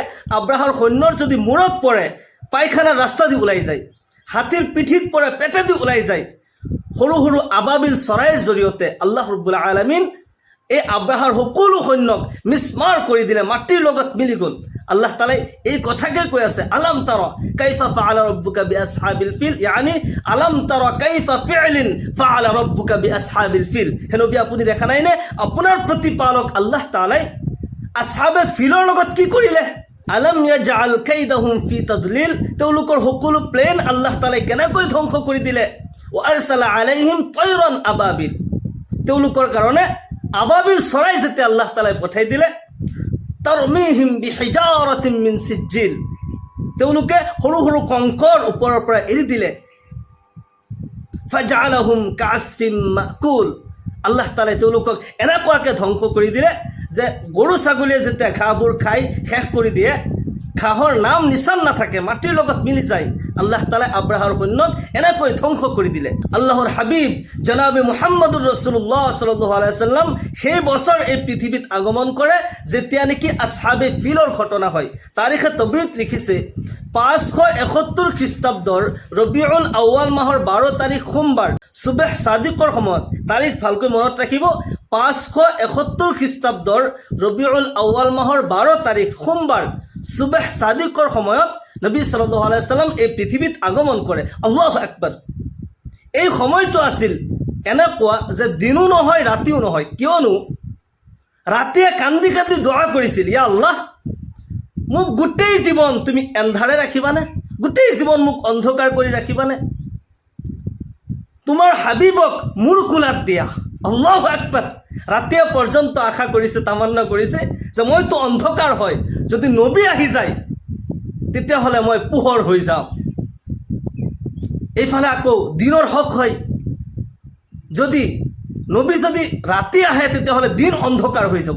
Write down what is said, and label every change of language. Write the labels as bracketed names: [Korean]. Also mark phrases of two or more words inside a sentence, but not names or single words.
[Assamese] আব্ৰাহাৰ সৈন্যৰ যদি মূৰত পৰে, পায়খানাৰ ৰাস্তা দি ওলাই যায়, হাতীৰ পিঠিত পৰে, পেটে দি ওলাই যায়। সৰু সৰু আবাবিল চৰাইৰ জৰিয়তে আল্লাহ ৰব্বুল আলামিন এই আব্ৰাহাৰ সকলো সৈন্যক মিছমাৰ কৰি দিলে, মাটিৰ লগত মিলি গ'ল। আল্লাহ তালাই এই কথাকে কৈ আছে, [Arabic] ألم تر كيف فعل ربك بأصحاب الفيل يعني ألم تر كيف فعال فعل ربك بأصحاب الفيل. [Assamese] হে নবী, আপুনি দেখা নাইনে আপোনাৰ প্ৰতিপালক আল্লাহ তালাই আসহাবে ফিলৰ লগত কি কৰিলে? [Arabic] ألم يجعل كيدهم في تضليل, [Assamese] তেওঁলোকৰ সকলো প্লেন আল্লাহ তালাই কেনেকৈ ধ্বংস কৰি দিলে। [Arabic] وأرسل عليهم طيرا أبابيل, [Assamese] তেওঁলোকৰ কাৰণে আবাবিল চৰাই যেতিয়া আল্লাহ তালাই পঠাই দিলে। [Arabic] ترميهم بحجارة من سجيل, [Assamese] তেওঁলোকে সৰু সৰু কংকৰ ওপৰৰ পৰা এৰি দিলে। [Arabic] فجعلهم كعصف مأكول, [Assamese] আল্লাহ তালাই তেওঁলোকক এনেকুৱাকৈ ধ্বংস কৰি দিলে যে গৰু ছাগলীয়ে যেতিয়া ঘাঁহবোৰ খাই শেষ কৰি দিয়ে, ঘাঁহৰ নাম নিচান নাথাকে, মাটিৰ লগত মিলি যায়। আল্লাহ তাআলাই আব্ৰাহাৰ সৈন্যক এনেকৈ ধ্বংস কৰি দিলে। আল্লাহৰ হাবিব জনাবে মুহাম্মদুৰ ৰাছূলুল্লাহ [Arabic] صلى الله عليه وسلم [Assamese] সেই বছৰ এই পৃথিৱীত আগমন কৰে যেতিয়া নেকি আসহাবে ফিলৰ ঘটনা হয়। তাৰিখে তবৰীত লিখিছে 571 খ্ৰীষ্টাব্দৰ ৰবিউল আউৱাল মাহৰ 12 তাৰিখ সোমবাৰ সুবেহ সাদিকৰ সময়ত, তাৰিখ ভালকৈ মনত ৰাখিব, 571 খ্ৰীষ্টাব্দৰ ৰবিউল আউৱাল মাহৰ 12 তাৰিখ সোমবাৰ সুবেহ সাদিকৰ সময়ত নবী [Arabic] صلى الله عليه وسلم [Assamese] এই পৃথিৱীত আগমন কৰে। [Arabic] الله أكبر. [Assamese] এই সময়টো আছিল এনেকুৱা যে দিনো নহয় ৰাতিও নহয়, কিয়নো ৰাতিয়ে কান্দি কান্দি দোৱা কৰিছিল, [Arabic] يا الله, [Assamese] মোক গোটেই জীৱন তুমি এন্ধাৰে ৰাখিবানে? গোটেই জীৱন মোক অন্ধকাৰ কৰি ৰাখিবানে? তোমাৰ হাবিবক মোৰ কোলাত দিয়া। [Arabic] الله أكبر. [Assamese] ৰাতিয়ে পৰ্যন্ত আশা কৰিছে, তামান্না কৰিছে যে মইতো অন্ধকাৰ হয়, যদি নবী আহি যায় তেতিয়াহ'লে মই পোহৰ হৈ যাম। এইফালে আকৌ দিনৰ হক হয়, যদি নবী যদি ৰাতি আহে তেতিয়াহ'লে দিন অন্ধকাৰ হৈ যাব।